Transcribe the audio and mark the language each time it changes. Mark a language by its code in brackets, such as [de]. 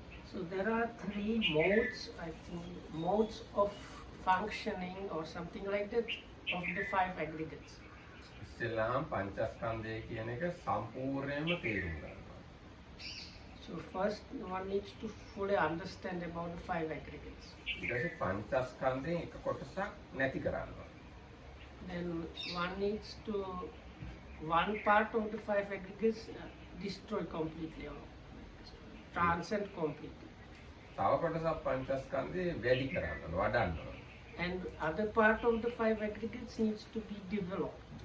[en] So there are three modes, I think, modes of functioning or something like that of the five aggregates. [si] ඉස්සෙල්ලාම පංචස්කන්ධය කියන එක සම්පූර්ණයෙන්ම තේරුම් ගන්න. [en] So first one needs to fully understand about the five aggregates. [si] ඊට පංචස්කන්ධයෙන් එක කොටසක් නැති කරන්න. [en] Then one needs to one part of the five aggregates destroy completely or transcend completely. [si] තව කොටසක් පංචස්කන්ධේ වැඩි කරන්න වඩන්න. [en] And other part of the five aggregates needs to be developed.